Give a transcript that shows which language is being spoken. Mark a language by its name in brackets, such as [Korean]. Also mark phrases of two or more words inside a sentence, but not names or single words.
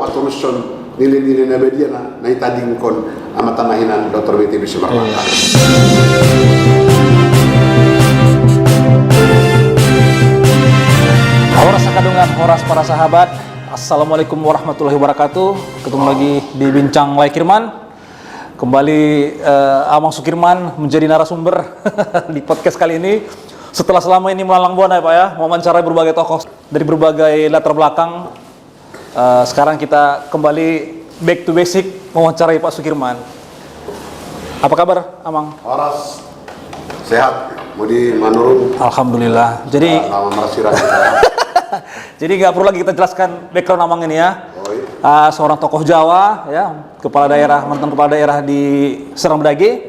[Batak Toba] muson nilai-nilai nabedia na itading kon amatanahinan Dr. WTP Simarmata. Horas Kadungan, horas [Indonesian] para sahabat. [Arabic] السلام عليكم ورحمة الله وبركاته. [Indonesian] Ketemu lagi di Bincang Laikirman. Kembali Amang Sukirman menjadi narasumber di podcast kali ini. Setelah selama ini melalang buana ya Pak ya, mewawancarai berbagai tokoh dari berbagai latar belakang. Sekarang kita kembali [English] back to basic [Indonesian] mewawancarai Pak Sukirman. Apa kabar Amang? Horas sehat, Mudi Manurung. Alhamdulillah. Jadi [Batak Toba] nama marasiran [Indonesian] jadi nggak perlu lagi kita jelaskan background Amang ini ya. Seorang tokoh Jawa ya, kepala daerah, mantan kepala daerah di Serang Bedage.